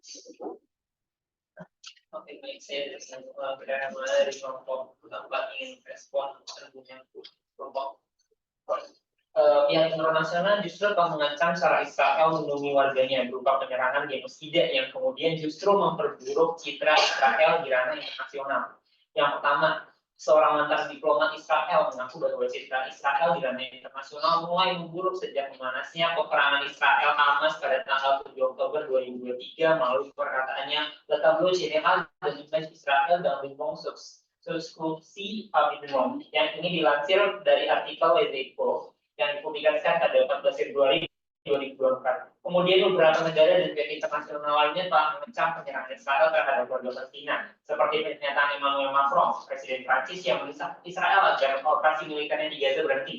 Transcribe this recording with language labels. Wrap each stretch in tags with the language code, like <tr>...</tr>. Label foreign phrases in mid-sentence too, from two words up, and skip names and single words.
<id>Oke, baik, saya berdasarkan dari kelompok keempat ingin respon argumen kelompok pihak internasional justru telah mengancam cara Israel melindungi warganya berupa penyerangan genosida yang kemudian justru memperburuk citra Israel di ranah internasional. Yang pertama, seorang mantan diplomat Israel mengaku bahwa citra Israel di ranah internasional mulai memburuk sejak memanasnya peperangan Israel Hamas pada tanggal 7 Oktober 2023 melalui perkataannya</id> <fr>Le tableau général de l'image Israel dans le monde</fr> <id>subskripsi Pavilion yang ini dilansir dari artikel Les Echos yang dipublikasikan pada 14 Februari 2024. Kemudian beberapa negara dan pihak internasional lainnya telah mengecam penyerangan Israel terhadap warga Palestina, seperti pernyataan Emmanuel Macron, Presiden Prancis yang mendesak Israel agar operasi militernya di Gaza berhenti.</id>